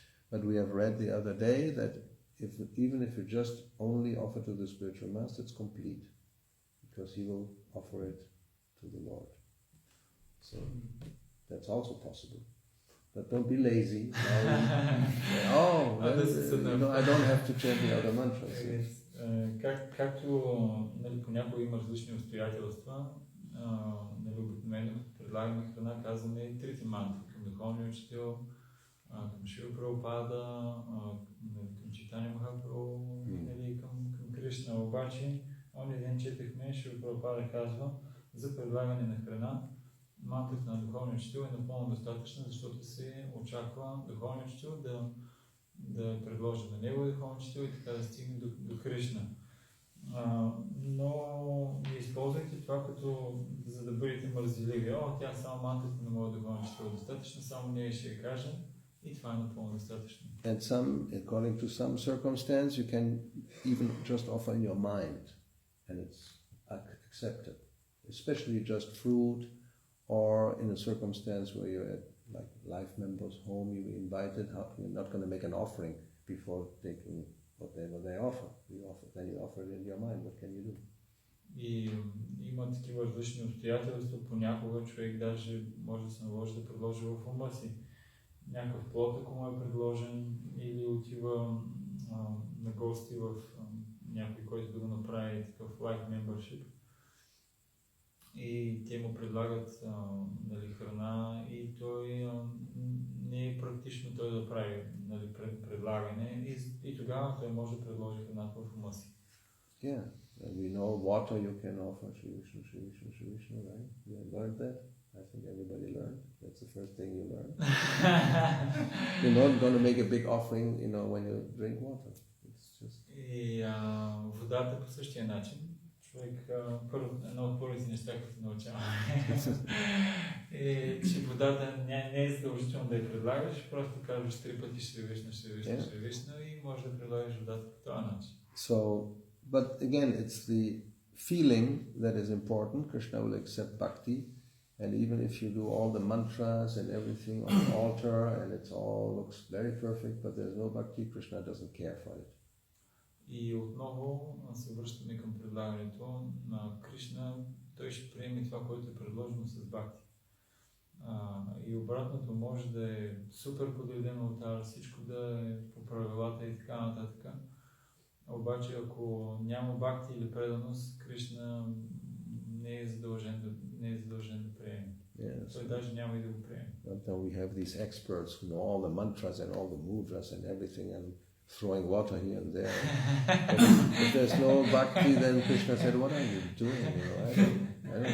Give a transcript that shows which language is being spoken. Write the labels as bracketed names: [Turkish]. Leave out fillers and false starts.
[English] But we have read the other day that even if you just only offer to the Spiritual Master, it's complete. Because he will offer it to the Lord. So that's also possible. But don't be lazy. I don't have to chant the other mantras. [Bulgarian] Както понякога има различни обстоятелства, обикновено предлагаме храна, казваме 3 мантри към Духовния учител, към Шива Прабхупада, към Чайтания Махапрабху, към Кришна. Обаче, онзи ден четехме, Шива Прабхупада казва за предлагане на храна. Мантрата на Духовния учител е напълно достатъчна, защото се очаква Духовния учител да предложи на него Духовния учител и така да стигне до Кришна. Но не използвайте това като за да бъдете мързеливи. Тя само мантрата на моя Духовния учител е достатъчна, само ние ще я кажа и това е напълно достатъчно. [English] And according to some circumstance, you can even just offer in your mind and it's accepted. Especially just fruit, or in a circumstance where you're at like life member's home, you invited, you're not going to make an offering before taking whatever they offer. Then you offer it in your mind. What can you do? [Bulgarian] И има такива различни обстоятелства. Понякога човек даже може да се наложи да предложи в ума си някакъв плод, ако му е предложен, или отива на гости в някой, който да го направи такъв life membership. И те му предлагат храна и той не е практично той да прави предлагане и тогава той може да предложи храната в ума си. [English] Yeah, we know water you can offer, Shri Vishnu, Shri Vishnu, Shri Vishnu, right? You have learned that? I think everybody learned. That's the first thing you learn. You're not going to make a big offering, when you drink water. It's just... [Bulgarian] И водата по същия начин. Човек, едно от първите неща, които научаваме, е, че водата не е задължително да я предлагаш, просто казваш 3 пъти Шри Вишну, Шри Вишну, Шри Вишну и можеш да предлагаш водата по този начин. [English] So, but again, it's the feeling that is important. Krishna will accept bhakti, and even if you do all the mantras and everything on the altar, and it all looks very perfect, but there's no bhakti, Krishna doesn't care for it. [Bulgarian] И отново се връщаме към предлагането на Кришна. Той ще приеме това, което е предложено с бхакти. И обратното може да е супер подреден алтар, всичко да е по правилата и така нататък. Обаче ако няма бхакти или преданост, Кришна не е задължен да приеме. [English] Yes. [Bulgarian] Той даже няма и да го приеме. [English] But we have these experts who know all the mantras and all the mudras and everything and throwing water here and there. If there's no bhakti, then Krishna said, "What are you doing? I don't know.